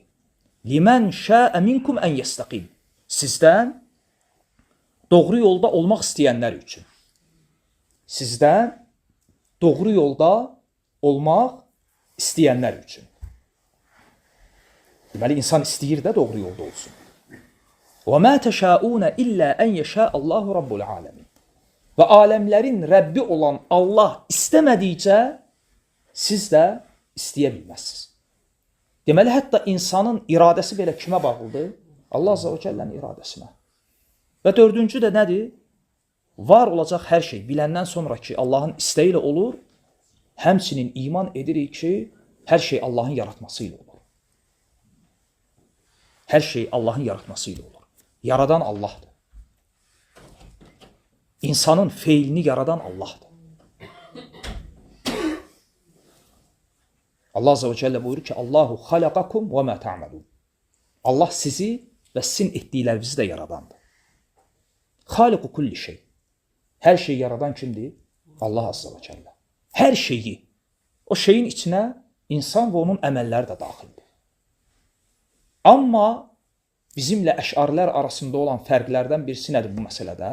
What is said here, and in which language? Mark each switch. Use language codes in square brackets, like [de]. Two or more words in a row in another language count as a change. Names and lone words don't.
[ar] لِمَنْ شَاءَ مِنْكُمْ أَنْ يَسْتَقِيمَ. [az] Sizdən doğru yolda olmaq istəyənlər üçün. Sizdən doğru yolda olmaq istəyənlər üçün. Deməli, insan istəyir də doğru yolda olsun. [ar] وَمَا تَشَاءُونَ إِلَّا أَنْ يَشَاءَ اللّٰهُ رَبُّ الْعَالَمِينَ. [az] Və aləmlərin Rəbbi olan Allah istəmədikcə siz də istəyə bilməzsiniz. Deməli, hətta insanın iradəsi belə kimə bağlıdır? Allah Azza və Cəllənin iradəsinə. Və dördüncü də nədir? Var olacaq hər şey biləndən sonra ki, Allahın istəyi ilə olur, həmçinin iman edirik ki, hər şey Allahın yaratması ilə olur. Hər şey Allahın yaratması ilə olur. Yaradan Allahdır. İnsanın feilini yaradan Allahdır. Allah Azze ve Celle buyurur ki, [ar] اللَّهُ خَلَقَكُمْ وَمَا تَعْمَلُونَ. [az] Allah sizi və sizin etdiklərinizi də yaradandır. [ar] خَالِقُ كُلِّ شَيْءٍ. [az] Hər şeyi yaradan kimdir? Allah Azze ve Celle. Hər şeyi. O şeyin içinə insan və onun əməlləri də daxildir. Amma bizimlə əşarilər arasında olan fərqlərdən birisi nədir bu məsələdə?